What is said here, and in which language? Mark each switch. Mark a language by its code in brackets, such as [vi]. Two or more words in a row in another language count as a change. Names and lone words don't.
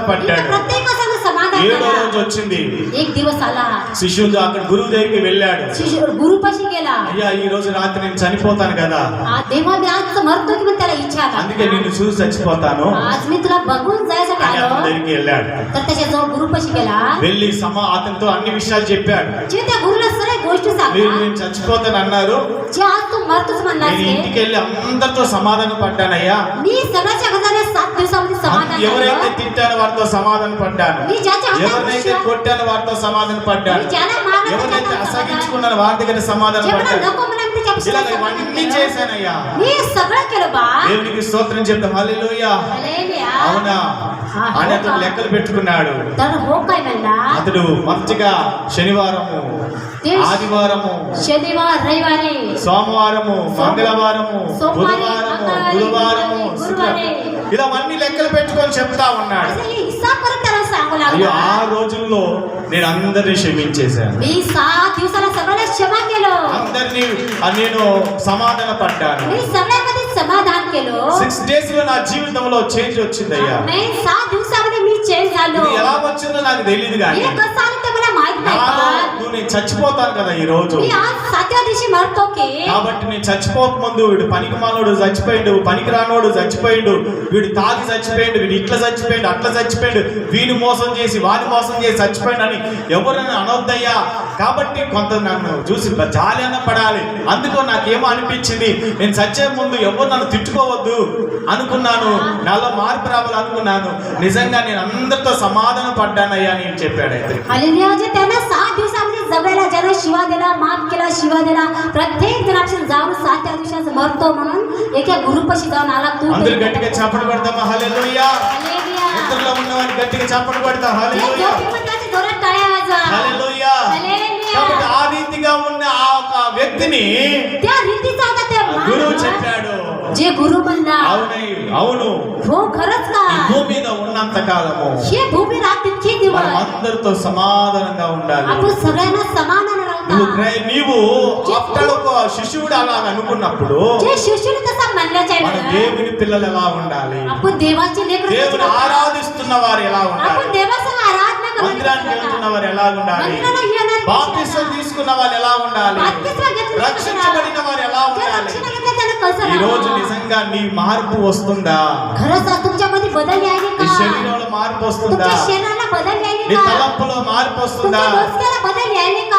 [mr] इथं [te] పడ్డాడు. [mr] प्रत्येकासंग समाधान [te] 7వ [mr] झाला. [te] రోజు వచ్చింది, [mr] एक दिवस आला, [te] శిష్యుడు అక్కడ గురువు దగ్గరికి వెళ్ళాడు. [mr] शिष्य गुरुपाशी गेला. [te] అయ్యా ఈ రోజు రాత్రి నేను చనిపోతాను కదా, [mr] तेव्हा मी आज मरतो की त्याला इच्छा [te] అందుకే [mr] आला. [te] నిన్ను చూసి చచ్చిపోతాను [mr] आज मी तुला बघून जायसाठी [te] అని [mr] आलो. [te] అతని దగ్గరికి వెళ్ళాడు. [mr] तर त्याच्या जवळ गुरुपाशी गेला. [te] వెళ్ళి అతనితో అన్ని విషయాలు చెప్పాడు. [mr] जे त्या गुरुला सगळ्या गोष्टी [te] మీరు [mr] सांगला, [te] నేను చచ్చిపోతాను అన్నారు, [mr] जे आज तू मरतोच म्हणलास [te] నేను [mr] की, [te] ఇంటికి వెళ్ళి అందరితో సమాధాన పడ్డానయ్యా, [mr] मी सगळ्याच्या घराने 7 दिवसामध्ये समाधान [te] ఎవరైతే [mr] झालं. [te] తిట్టానో వారితో సమాధాన పడ్డాను, [mr] मी ज्याच्या हातात [te] ఎవరినైతే [mr] विश्वास- [te] కొట్టానో వారితో సమాధాన పడ్డాను, [mr] मी ज्याला मारलं [te] ఎవరైతే [mr] त्याच्यावर समाधान- [te] అసహించుకున్నారో వారి దగ్గర సమాధాన [mr] जे मला [te] పడ్డాను. [mr] नको म्हणलं मी त्याच्यापाशी [te] ఇలా [mr] समाधान [te] ఇవన్నీ [mr] केलं. [te] చేశానయ్యా. [mr] मी सगळं केलं बा. [te] దేవునికి స్తోత్రం చెప్తాం. హల్లెలూయా. [mr] हालेलुया. [te] అవునా అని అతను లెక్కలు పెట్టుకున్నాడు. [mr] तर हो काय म्हणला, [te] అతడు మొదటిగా శనివారము, ఆదివారము, [mr] शनिवार रविवारी, [te] సోమవారము, మంగళవారము, సోమవారం, బుధవారము, మంగళవారం, గురువారము, గురువారం. ఇలా అన్ని లెక్కలు పెట్టుకొని చెప్తా ఉన్నాడు. [mr] असं हे हिसाब करत त्याला सांगू [te] అయ్యో [mr] लागला. [te] ఆ రోజుల్లో నేను అందరినీ క్షమించేశాను, [mr] मी 7 दिवसाला सगळ्यांना क्षमा केलं, [te] అందరినీ నేను సమాధాన పడ్డాను. [mr] मी सगळ्यामध्ये समाधान केलं. [te] 6 days లో నా జీవితంలో చేంజ్ వచ్చిందయ్యా. [mr] मी 7 दिवसामध्ये मी चेंज झालो. [te] ఇది ఎలా వచ్చిందో నాకు తెలియదు కానీ [mr] हे कसं आलं ते मला माहित नाही [te] నాలో [mr] पण [te] నేను చచ్చిపోతాను కదా ఈ రోజు, मी आज 7व्या दिवशी मरतो की, కాబట్టి నేను చచ్చిపోక ముందు వీడు పనికి మానోడు చచ్చిపోయిండు, పనికి రానోడు చచ్చిపోయిండు, వీడు తాగి చచ్చిపోయిండు, వీడు ఇట్లా చచ్చిపోయిండు, అట్లా చచ్చిపోయిండు, వీని మోసం చేసి వాని మోసం చేసి చచ్చిపోయిండు అని ఎవరైనా అనొద్దయ్యా. కాబట్టి కొంత నన్ను చూసి జాలి అన్న పడాలి. అందుకో నాకేమో అనిపించింది, నేను చచ్చే ముందు ఎవరు నన్ను తిట్టుకోవద్దు అనుకున్నాను, నాలో మార్పు రావాలి అనుకున్నాను. నిజంగా నేను అందరితో సమాధాన పడ్డానయ్యా అని చెప్పాడు. అయితే [mr] हालेलुया. जे त्यानं 7 दिवसामध्ये जगायला ज्यानं शिवा दिला, माफ केला, शिवा दिला, प्रत्येक जणापासून जाऊन 7व्या दिवशी मरतो म्हणून एका गुरुपाशी जाऊन आला. तू [te] అందరు గట్టిగా చప్పట్లు కొడతామా? హల్లెలూయా. [mr] हालेलुया. [te] ఇతరులో ఉన్నవాడిని గట్టిగా చప్పట్లు కొడతాం. [mr] जे [te] హల్లెలూయా. [mr] जोखीमंदाचे जोरात टाळ्या वाजवा. [te] హల్లెలూయా. [mr] हालेलुया. [te] కాబట్టి ఆ రీతిగా ఉన్న ఆ ఒక వ్యక్తిని [mr] त्या रीतीचा होता ते [te] గురువు [mr] माणूस. [te] చెప్పాడు, [mr] जे गुरु म्हणला, [te] అవును [mr] हो खरंच का, [te] ఈ భూమి మీద ఉన్నంత కాలము [mr] हे भूमी रात तितके दिवस [te] మనం అందరితో సమాధానంగా ఉండాలి. [mr] आपण सगळ्यांना समाधान [te] నీవు ఆఫ్టర్ ఒక శిశువుడు అలా అనుకున్నప్పుడు [mr] जे शिष्याने तसा म्हणल्याच्या [te] మన [mr] वेळेला [te] దేవుని పిల్లలు ఎలా ఉండాలి, [mr] आपण देवाचे लेकरं [te] దేవుని ఆరాధిస్తున్న వారు ఎలా ఉండాలి, [mr] आपण देवासंग आराधना [te] మందిరానికి వెళ్తున్న [mr] करतो. [te] వారు ఎలా ఉండాలి, [mr] मंदिराला येणारे [te] బాప్తిసం తీసుకున్న వాళ్ళు ఎలా ఉండాలి, [mr] बाप्तिस्मा घेतलेले [te] రక్షించబడిన వారు ఎలా [mr] जे [te] ఉండాలి. [mr] रक्षण घेतले त्याला कसं [te] ఈ రోజు [mr] राहावं? [te] నిజంగా నీ మార్పు వస్తుందా? [mr] खरंच तुमच्यामध्ये बदल यायले [te] నీ [mr] का, [te] శరీరంలో మార్పు వస్తుందా? [mr] तुमच्या शरीराला बदल यायले [te] నీ [mr] का, [te] తలంపులో మార్పు వస్తుందా? [mr] तुमच्या डोक्याला बदल यायले का,